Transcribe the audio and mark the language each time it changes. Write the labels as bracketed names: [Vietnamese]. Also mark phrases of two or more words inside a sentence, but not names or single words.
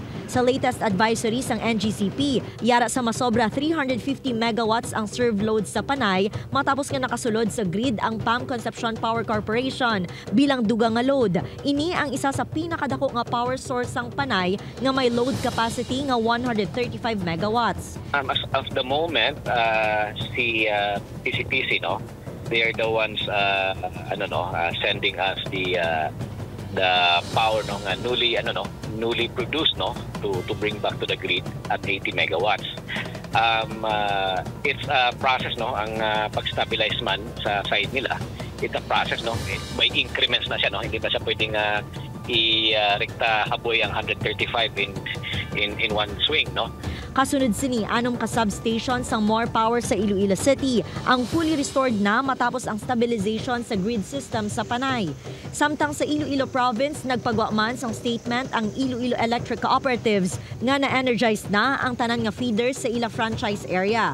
[Hiligaynon] Sa latest advisory sang NGCP, yara sa masobra 350 megawatts ang [English] serve load [Hiligaynon] sa Panay matapos nga nakasulod sa grid ang PAM Concepcion Power Corporation bilang dugang nga load. Ini ang isa sa pinakadako nga [English] power source [Hiligaynon] sang Panay nga may [English] load capacity [Hiligaynon] nga 135 megawatts. [English] As of the moment, si PCPC, no, they are the ones sending us the power newly produced to bring back to the grid at 80 megawatts. It's a process [Hiligaynon] ang pag-stabilize man sa side nila. [English] It's a process [Hiligaynon] may increments na siya hindi ba siya pwedeng i-rekta haboy ang 135 [English] in one swing [Hiligaynon] Kasunod sini, 6 ka substation sang More Power sa Iloilo City ang [English] fully restored [Hiligaynon] na matapos ang stabilization sa grid system sa Panay. Samtang sa Iloilo Province, nagpagwaman sang statement ang Iloilo Electric Cooperatives nga na-energize na ang tanan nga feeders sa ila franchise area.